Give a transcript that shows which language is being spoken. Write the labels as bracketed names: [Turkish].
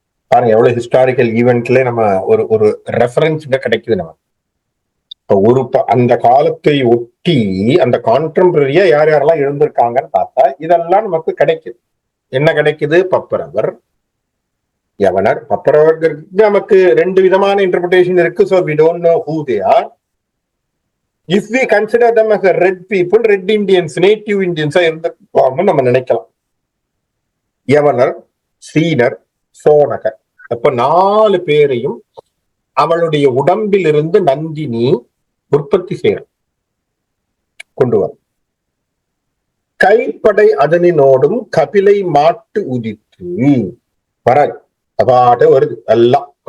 [Tamil] பாருங்க எவ்வளவு ஹிஸ்டாரிக்கல் ஈவெண்ட்ல நம்ம ஒரு ஒரு ரெஃபரன்ஸ் கிடைக்குது நம்ம. ஒரு அந்த காலத்தை ஒட்டி அந்த கான்டெம்பரரியா யார் யாரெல்லாம் இருந்திருக்காங்கன்னு பார்த்தா இதெல்லாம் நமக்கு கிடைக்குது. என்ன கிடைக்குது? பப்பரவர், யவனர். பப்பரவர்களுக்கு நமக்கு ரெண்டு விதமான இன்டர்பிரேஷன் இருக்கு. [English] So we don't know who they are. If we consider them as a red people, red Indians, native Indians [Tamil] இருந்திருப்பாங்கன்னு நம்ம நினைக்கலாம். யவனர், சீனர், சோனகர். அப்ப 4 பேரையும் அவளுடைய உடம்பில் இருந்து நந்தினி உற்பத்தி செய்யற கொண்டு வர. கைப்படை அதனினோடும் கபிலை மாட்டு உதித்து வர அபாட வருது எல்லாம்.